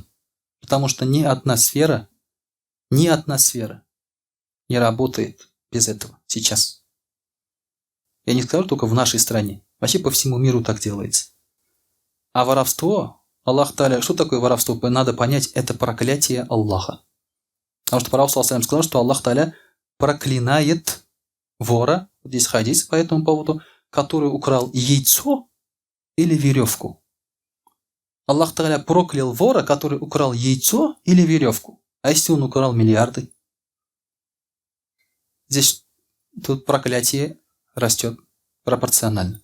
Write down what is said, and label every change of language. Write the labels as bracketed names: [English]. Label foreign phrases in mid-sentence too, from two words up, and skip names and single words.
[Russian] Потому что ни одна сфера не работает без этого сейчас. Я не скажу только в нашей стране. Вообще по всему миру так делается. А воровство, Аллах Тааля, что такое воровство? Надо понять, это проклятие Аллаха. Потому что пророк [Arabic] صلى الله عليه وسلم [Russian] сказал, что Аллах Тааля проклинает вора. Здесь хадис по этому поводу. который украл яйцо или веревку? Аллах Тааля проклял вора, который украл яйцо или веревку. А если он украл миллиарды? Здесь тут проклятие растет пропорционально.